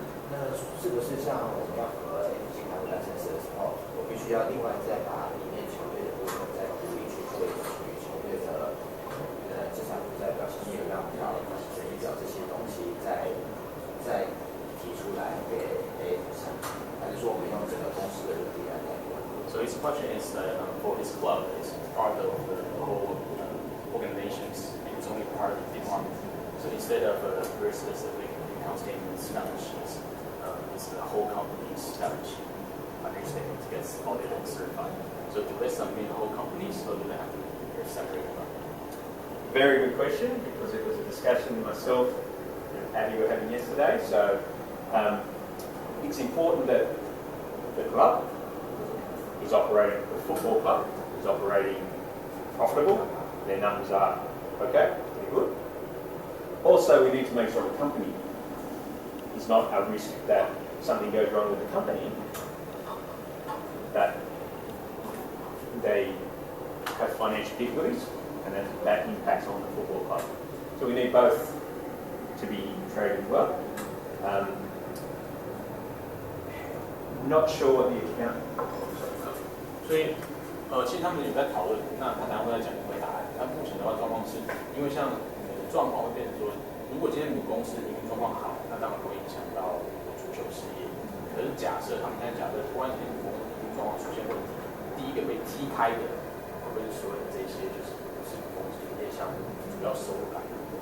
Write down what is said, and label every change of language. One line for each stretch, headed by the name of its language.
Chinese: 那是不是像我们要符合 AFC 卡的程式的时候，我必须要另外再把里面球队的部分再独立去做一个属于球队的资产负债表、现金流量表、损益表这些东西再提出来给 AFC 上，还是说我们用整个公司的人力来代管？
English: So his question is that for his club, it's part of the whole organizations, and it's only part of the department. So instead of very specific account statements, balance sheets, it's the whole company's balance sheet. Financial statements gets audited and certified. So do they submit the whole companies, or do they have to be separate? Very good question, because it was a discussion myself and Abby were having yesterday. So it's important that the club is operating, the football club is operating profitable, their numbers are okay, pretty good. Also, we need to make sure the company is not a risk that something goes wrong with the company, that they have financial difficulties, and that impacts on the football club. So we need both to be trading well. Not sure what the account.
Chinese: 所以，其实他们有在讨论，那他等下会再讲回答案。那目前的话，状况是因为像状况会变成说，如果今天母公司营运状况好，那当然不会影响到足球事业。可是假设他们现在假设突然间母公司营运状况出现问题，第一个被踢开的，会不会是所有的这些就是不是母公司营业项目主要收入来源？